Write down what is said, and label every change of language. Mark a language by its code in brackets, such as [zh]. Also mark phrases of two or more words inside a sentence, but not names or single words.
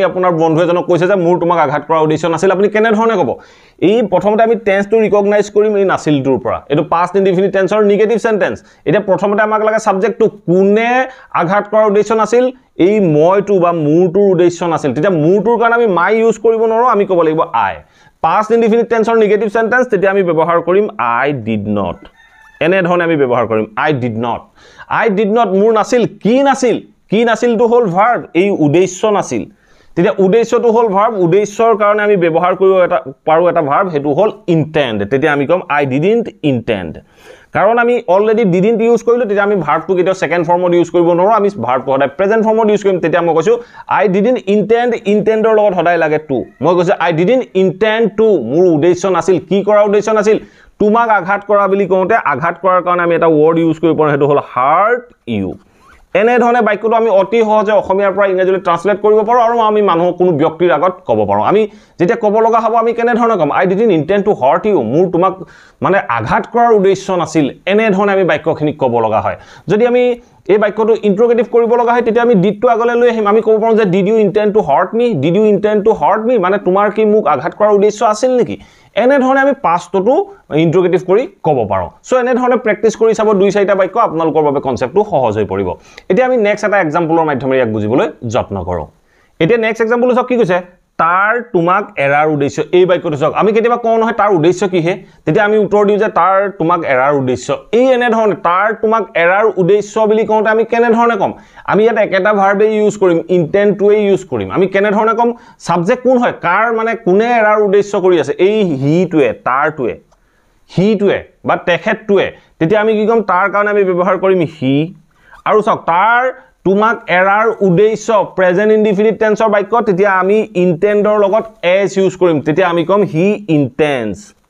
[as] আপোনাৰ বন্ধু এজনক কৈছে যে মোৰ তোমাক আঘাত কৰাৰ উদ্দেশ্য নাছিল আপুনি কেনে ধৰণে ক'ব এই প্ৰথমতে আমি টেন্সটো ৰিকগনাইজ কৰিম এই নাছিলটোৰ পৰা এটো [en] past indefinite tenseৰ negative sentence [as] এটা প্ৰথমতে আমাক লাগে সাবজেক্টটো কোনে আঘাত কৰাৰ উদ্দেশ্য নাছিল এই মইটো বা মোৰটোৰ উদ্দেশ্য নাছিল তেতিয়া মোৰটোৰ কাৰণে আমি [en] my use [as] কৰিব নোৱাৰো আমি ক'ব লাগিব আই [en] past indefinite tense or negative sentence [as] তেতিয়া আমি ব্যৱহাৰ কৰিম [en] I did not [as] এনে ধৰণে আমি ব্যৱহাৰ কৰিম I [en] did not [as] মোৰ নাছিল কি নাছিল তো হল verb এই উদ্দেশ্য নাছিল তেতিয়া উদ্দেশ্যটো হল verb উদ্দেশ্যৰ কাৰণে আমি ব্যৱহাৰ কৰিব এটা verb হেতু হল intend তেতিয়া আমি কম [en] I didn't intend [as] কাৰণ আমি [en] already didn't use [as] কৰিলো তেতিয়া আমি ভাৰ্বটো কেতিয়া [en] second formত [as] ইউজ কৰিব নোৱাৰো আমি ভাৰ্বটো সদায় [en] present formত [as] ইউজ কৰিম তেতিয়া মই কৈছো [en] I didn't intendৰ [as] লগত সদায় লাগে to মই কৈছো [en] I didn't intend to [as] মোৰ উদ্দেশ্য নাছিল কি কৰা উদ্দেশ্য নাছিল তোমাক আঘাত কৰা বুলি কওঁতে আঘাত কৰাৰ কাৰণে আমি এটা [en] word use [as] কৰিব পাৰো হেতু হল [en] hurt you [as] এনে ধৰণে বাক্যটো আমি অতি সহজে অসমীয়াৰ পৰা ইংৰাজীলৈ ট্ৰান্সলেট কৰিব পাৰো আৰু আমি মানুহক কোনো ব্যক্তিৰ আগত ক'ব পাৰো আমি যেতিয়া ক'ব লগা হ'ব আমি কেনে ধৰণে কম [en] I didn't intend to hurt you [as] মোৰ তোমাক মানে আঘাত কৰাৰ উদ্দেশ্য নাছিল এনে ধৰণে আমি বাক্যখিনি ক'ব লগা হয় যদি আমি এই বাক্যটো ইন্টাৰোগেটিভ কৰিব লগা হয় তেতিয়া আমি ডিডটো আগলৈ লৈ আহিম আমি ক'ব পাৰো যে [en] did you intend to hurt me [as] মানে তোমাৰ কি মোক আঘাত কৰাৰ উদ্দেশ্য আছিল নেকি এনে ধৰণে আমি পাষ্টটো ইন্টাৰোগেটিভ কৰি ক'ব পাৰো সো এনে ধৰণে প্ৰেক্টিস কৰি চাব দুই চাৰিটা বাক্য আপোনালোকৰ বাবে কনসেপ্টটো সহজ হৈ পৰিব এতিয়া আমি নেক্সট এটা এক্সাম্পলৰ মাধ্যমেৰে ইয়াক বুজিবলৈ যত্ন কৰো এতিয়া [en] next example [as] চাওক কি কৈছে তাৰ তোমাক এৰাৰ উদ্দেশ্য এই বাক্যটো চাওক আমি কেতিয়াবা কোন নহয় তাৰ উদ্দেশ্য কি হে তেতিয়া আমি উত্তৰ দিও যে তাৰ তোমাক এৰাৰ উদ্দেশ্য এই এনে ধৰণে তাৰ তোমাক এৰাৰ উদ্দেশ্য বুলি কওঁতে আমি কেনে ধৰণে কম আমি ইয়াত একেটা [en] verb use [as] কৰিম [en] intend to [as] ইউজ কৰিম আমি কেনে ধৰণে কম সাবজেক্ট কোন হয় কাৰ মানে কোনে এৰাৰ উদ্দেশ্য কৰি আছে এই হিটোৱে তাৰটোৱে হিটোৱে বা তেখেতটোৱে তেতিয়া আমি কি কম তাৰ কাৰণে আমি ব্যৱহাৰ কৰিম হি আৰু চাওক তাৰ তোমাক এৰাৰ উদ্দেশ্য [en] present indefinite tenseৰ [as] বাক্য তেতিয়া আমি ইন্টেন্ডৰ লগত [en] s use [as] কৰিম তেতিয়া আমি কম [en] he intends